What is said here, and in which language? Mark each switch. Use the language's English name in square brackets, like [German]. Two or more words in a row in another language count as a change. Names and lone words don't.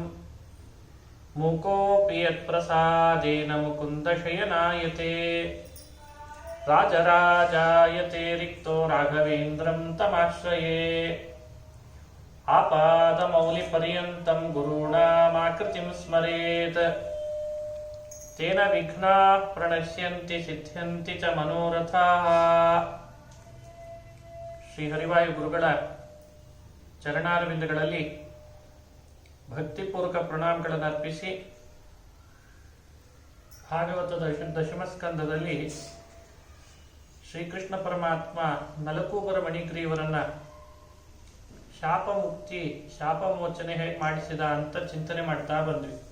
[Sanskrit] मूकोऽपि यत्प्रसादेन मुकुन्दशयनायते राजराजायते रिक्तो राघवेन्द्रं तमाश्रये। आपादमौलिपर्यन्तं गुरूणामाकृतिं स्मरेत् तेन विघ्नाः प्रणश्यन्ति सिद्ध्यन्ति च मनोरथाः। [Kannada] ಶ್ರೀ ಹರಿವಾಯು ಗುರುಗಳ ಚರಣಾರವಿಂದಗಳಲ್ಲಿ ಭಕ್ತಿಪೂರ್ವಕ ಪ್ರಣಾಮಗಳನ್ನು ಅರ್ಪಿಸಿ ಭಾಗವತದ ದಶಮ ಸ್ಕಂದದಲ್ಲಿ ಶ್ರೀಕೃಷ್ಣ ಪರಮಾತ್ಮ ನಲಕೂಬರ ಮಣಿಗ್ರೀವರನ್ನ ಶಾಪ ಮೋಚನೆ ಹೇಗೆ ಮಾಡಿಸಿದ ಅಂತ ಚಿಂತನೆ ಮಾಡ್ತಾ ಬಂದ್ವಿ.